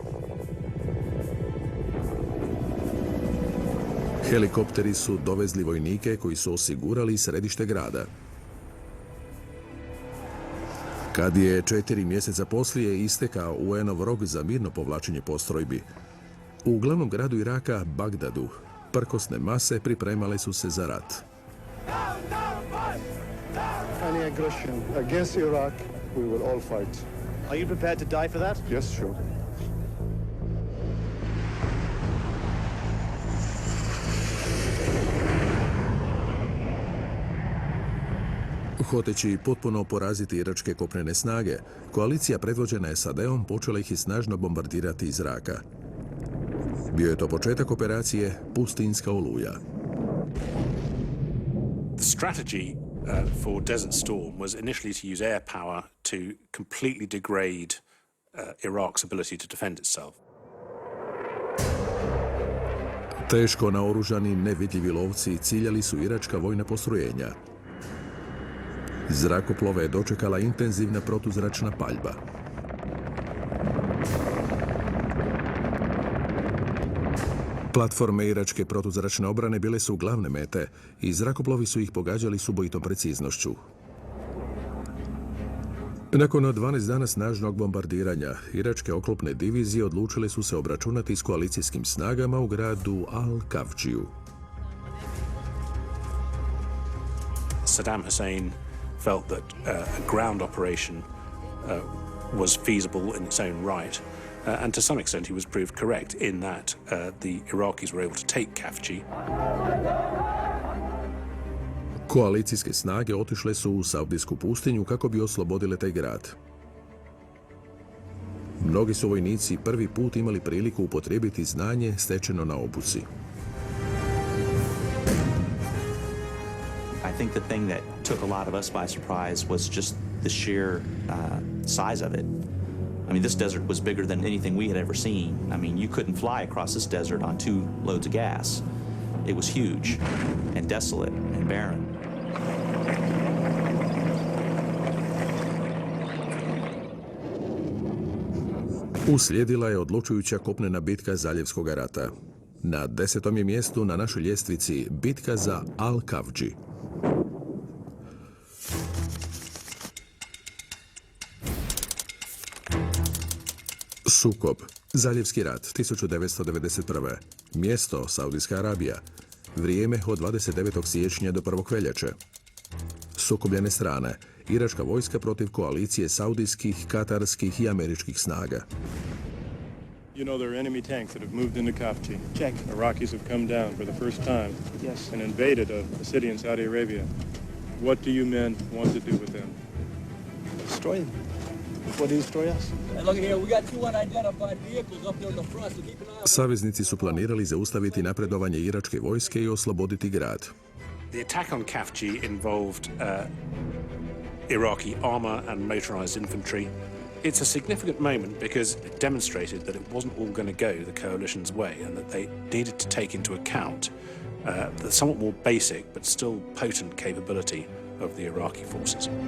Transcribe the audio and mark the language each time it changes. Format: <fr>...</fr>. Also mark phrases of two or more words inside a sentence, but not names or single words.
<hr>Helikopteri su dovezli vojnike koji su osigurali središte grada. Kad je 4 mjeseca poslije istekao UN-ov rok za mirno povlačenje postrojbi, u glavnom gradu Iraka, Bagdadu, prkosne mase pripremale su se za rat.</hr> <en>Any aggression against Iraq, we will all fight. Are you prepared to die for that? Yes, sure.</en> <hr>Hoteći potpuno poraziti iračke kopnene snage, koalicija predvođena SAD-om počela ih i snažno bombardirati iz zraka. Bio je to početak operacije Pustinska oluja.</hr> <en>The strategy for Desert Storm was initially to use air power to completely degrade Iraq's ability to defend itself.</en> <hr>Teško naoružani nevidljivi lovci ciljali su iračka vojna postrojenja. Zrakoplove je dočekala intenzivna protuzračna paljba. Platforme iračke protuzračne obrane bile su glavne mete i zrakoplovi su ih pogađali s ubojitom preciznošću. Nakon 12 dana snažnog bombardiranja, iračke oklopne divizije odlučile su se obračunati s koalicijskim snagama u gradu Al-Kavdžiju.</hr> <en>Saddam Hussein felt that a ground operation was feasible in its own right, and to some extent he was proved correct in that the Iraqis were able to take Kafji.</en> <hr>Koalicijske snage otišle su u Saudijsku pustinju kako bi oslobodile taj grad. Mnogi su vojnici prvi put imali priliku upotrijebiti znanje stečeno na obuci.</hr> <en>I think the thing that took a lot of us by surprise was just the sheer size of it. I mean, this desert was bigger than anything we had ever seen. I mean, you couldn't fly across this desert on 2 loads of gas. It was huge and desolate and barren.</en> <hr>Uslijedila je odlučujuća kopnena bitka Zaljevskog rata. Na 10. je mjestu na našoj ljestvici bitka za Al-Kavdži. Sukob. Zaljevski rat 1991. Mjesto Saudijska Arabija. Vrijeme od 29. siječnja do 1. veljače. sukobljene strane. Iračka vojska protiv koalicije saudijskih, katarskih i američkih snaga.</hr> <en>You know, there are enemy tanks that have moved into Kafji. Check. Iraqis have come down for the first time. Yes. And invaded a city in Saudi Arabia. What do you men want to do with them? Destroy them. What do you destroy us? And look here, we got two unidentified vehicles up there in the front, so keep an eye on.</en> <hr>Saveznici su planirali zaustaviti napredovanje iračke vojske i osloboditi grad.</hr> <en>The attack on Kafji involved Iraqi armor and motorized infantry. It's a significant moment because it demonstrated that it wasn't all going to go the coalition's way and that they needed to take into account the somewhat more basic but still potent capability of the Iraqi forces.</en>